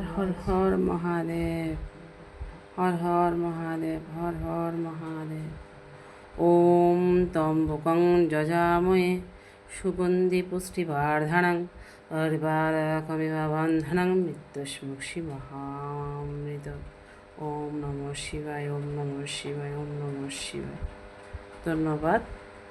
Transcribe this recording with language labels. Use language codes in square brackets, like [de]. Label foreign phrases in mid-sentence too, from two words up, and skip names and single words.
[sa] হর হর মহাদেব, হর হর মহাদেব, হর হর মহাদেব। ওম তম্বকং যজামহে সুগন্ধি পুষ্টিবর্ধনং উর্বারকমিব বন্ধনং মৃত্যুস্মুক্ষি মহামৃত। ওম নমঃ শিবায়, ওম নমঃ শিবায়, ওম নমঃ শিবায়। [bn] ধন্যবাদ।